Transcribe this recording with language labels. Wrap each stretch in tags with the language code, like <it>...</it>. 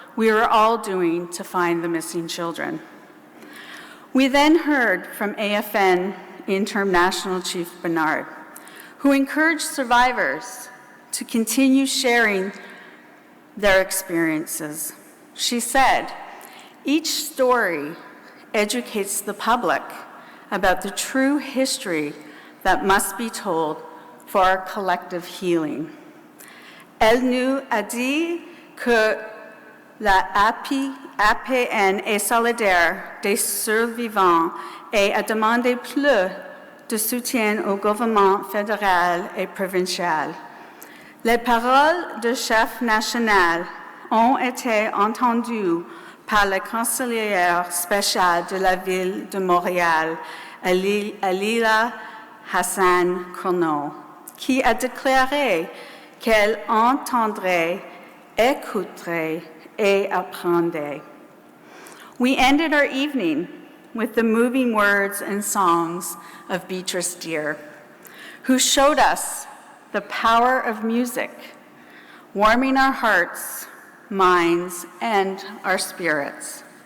<en>we are all doing to find the missing children. We then heard from AFN Interim National Chief Bernard, who encouraged survivors to continue sharing their experiences. She said, "Each story educates the public about the true history that must be told for our collective healing."</en> <fr>Elle nous a dit que la APN est solidaire des survivants et a demandé plus de soutien au gouvernement fédéral et provincial. Les paroles du chef national ont été entendues par le conseiller spécial de la ville de Montréal, Alila Hassan Kourneau, qui a déclaré qu'elle entendrait, écouterait, et apprendrait.</fr> <en>We ended our evening with the moving words and songs of Beatrice Deer, who showed us the power of music, warming our hearts, minds, and our spirits.</en>